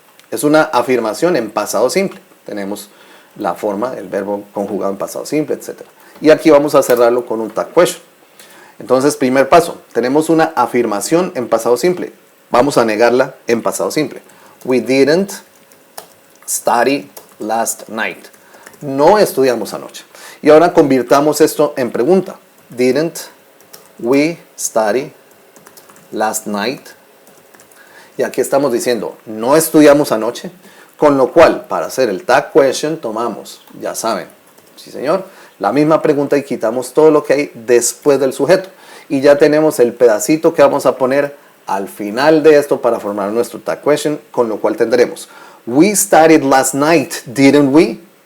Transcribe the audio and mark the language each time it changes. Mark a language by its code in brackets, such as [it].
[es] Es una afirmación en pasado simple. Tenemos la forma, el verbo conjugado en pasado simple, etc. Y aquí vamos a cerrarlo con un tag question. Entonces, primer paso, tenemos una afirmación en pasado simple. Vamos a negarla en pasado simple. [en] We didn't study last night. [es] No estudiamos anoche. Y ahora convirtamos esto en pregunta. [en] Didn't we study last night? [es] Y aquí estamos diciendo, no estudiamos anoche. Con lo cual, para hacer el tag question, tomamos, ya saben, sí señor, la misma pregunta y quitamos todo lo que hay después del sujeto. Y ya tenemos el pedacito que vamos a poner al final de esto para formar nuestro tag question, con lo cual tendremos, [en] we studied last night, didn't we?